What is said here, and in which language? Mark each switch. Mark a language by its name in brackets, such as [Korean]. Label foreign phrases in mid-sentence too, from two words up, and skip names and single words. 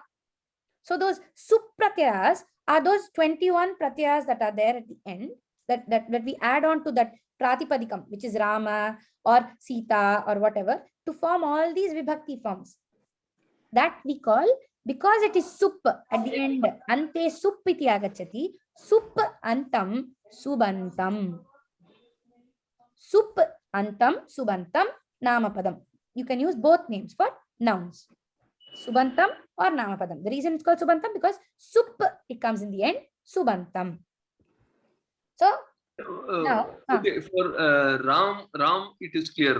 [English] So those supratyayas are those 21 pratyayas that are there at the end that we add on to that Pratipadikam, which is Rama or Sita or whatever, to form all these Vibhakti forms. That we call, because it is sup at the end, [Sanskrit] ante sup iti agachati, sup antam subantam. Sup antam subantam namapadam. [English] You can use both names for nouns. Subantam or namapadam. The reason it's called subantam because sup, it comes in the end, subantam. So now, okay, for Ram, it is clear.